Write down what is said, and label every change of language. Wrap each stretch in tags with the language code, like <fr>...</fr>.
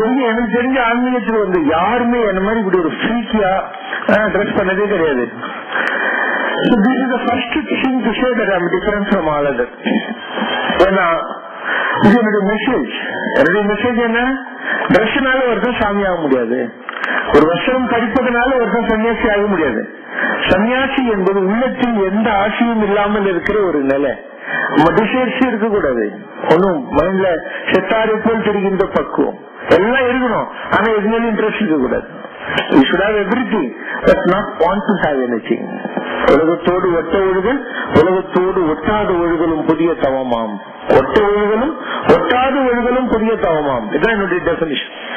<ta>எனக்கு தெரிஞ்ச ஆன்மீகத்தில் யாருமே என்ன மாதிரி இப்படி ஒரு ஃப்ரீக்கியா ட்ரெஸ் பண்ணதே கிடையாது.</ta> <en>So this is the first thing to say that I am different from all others.</en> <ta>ஏன்னா இது என்னுடைய மெசேஜ். என்னுடைய மெசேஜ் என்ன? ட்ரெஸ்னால ஒருத்தன் சாமி ஆக முடியாது. ஒரு வஸ்திரம் படிப்பதனால ஒருத்தன் சன்னியாசி ஆக முடியாது. சன்னியாசி என்பது உள்ளத்தில் எந்த ஆசையும் இல்லாமல் இருக்கிற ஒரு நிலை. டிசைர்ஸ் இருக்க கூடாது. ஒன்னும் மைண்ட்ல செத்தாரை போல் தெரிகின்ற பக்குவம் எல்லாம் இருக்கணும். ஆனா எதுனாலும் இன்ட்ரெஸ்ட் இருக்க கூடாது.</ta> <en>We should have everything but not want to have anything.</en> <ta>உலகத்தோடு ஒட்ட ஒழுகல், உலகத்தோடு ஒட்டாத ஒழுகலும் புதிய தவமாம். ஒட்ட ஒழுகலும் ஒட்டாத ஒழுகலும் புதிய தவமாம். இதுதான் என்னுடைய டெபினிஷன்.</ta>